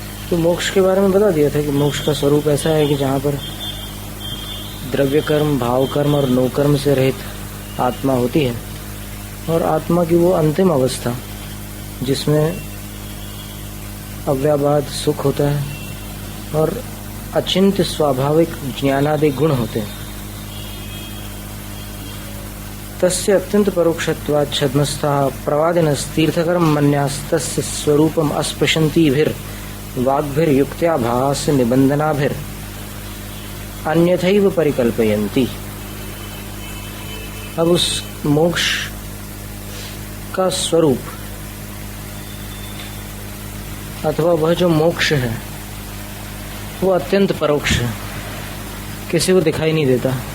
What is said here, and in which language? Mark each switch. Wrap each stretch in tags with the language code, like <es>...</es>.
<hi>तो मोक्ष के बारे में बता दिया था कि मोक्ष का स्वरूप ऐसा है कि जहाँ पर द्रव्य कर्म, भाव कर्म और नो कर्म से रहित आत्मा होती है, और आत्मा की वो अंतिम अवस्था जिसमें अव्याबाद सुख होता है और अचिंत्य स्वाभाविक ज्ञानादि गुण होते हैं।</hi> <sa>तस्य अत्यंत परोक्षत्वात् छद्मस्थाः प्रवादिनस्तीर्थकर्म मन्यास्तस्य स्वरूपम अस्पृशन्तीभिर् वाग्भिर्युक्त्या भास निबंधनाभिर् अन्यथैव परिकल्पयन्ति।</sa> <hi>अब उस मोक्ष का स्वरूप अथवा वह जो मोक्ष है वो अत्यंत परोक्ष है, किसी को दिखाई नहीं देता।</hi>